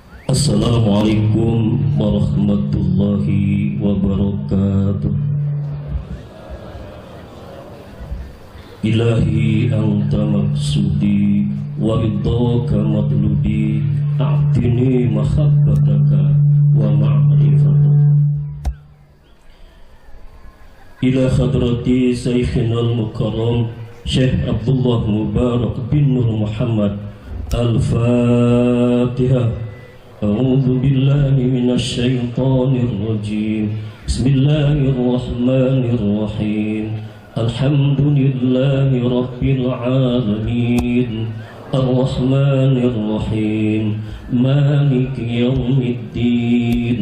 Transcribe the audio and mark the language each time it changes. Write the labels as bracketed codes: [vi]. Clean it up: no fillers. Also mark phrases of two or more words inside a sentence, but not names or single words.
[ar] السلام عليكم ورحمة الله وبركاته. إلهي أنت مقصودي ورضاك مطلوبي أعطني محبتك ومعرفتك. إلى حضرة شيخنا المكرم Syekh Abdullah Mubarak bin Nur Muhammad. Al-Fatihah. أعوذ بالله من الشيطان الرجيم. بسم الله الرحمن الرحيم. الحمد لله رب العالمين. الرحمن الرحيم. مالك يوم الدين.